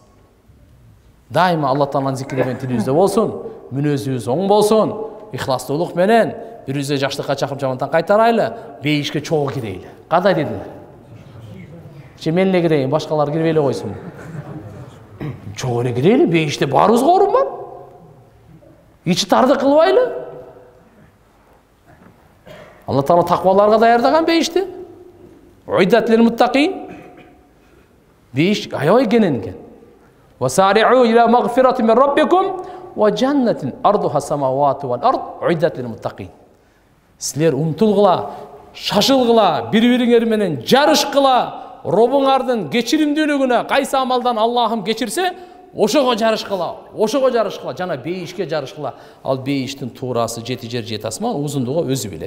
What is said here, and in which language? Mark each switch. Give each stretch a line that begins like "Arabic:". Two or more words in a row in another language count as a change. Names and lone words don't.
Kyrgyz: Дайыма Алла Тааланын зикиреген тилибизде болсун, мүнөзүбүз оң болсун, ихластуулук менен бирибизди жакшылыкка чакырып жамандыктан кайтарайлы, бейишке чогуу кирейли. Кандай дедилер? Мен эле кирейин, башкалар кирбей эле койсун. Чогуу эле кирейли, бейиште баарыбызга орун бар. Ичи тарды кылбайлы. Алла Таала такваларга даярдаган бейишти.
Arabic: أعدت للمتقين.
Kyrgyz: Бейиш аябай кенен экен.
Arabic: وسارعوا إلى مغفرة من ربكم وجنة عرضها السماوات والأرض أعدت للمتقين.
Kyrgyz: Силер умтулгыла, шашылгыла, бири-бириңер менен жарышкыла, Робуңардын кечиримдүүлүгүнө кайсы амалдан Аллахым кечирсе, ошого жарышкыла, жана бейишке жарышкыла. Ал бейиштин туурасы 7 жер 7 асман, узундугу өзү билет.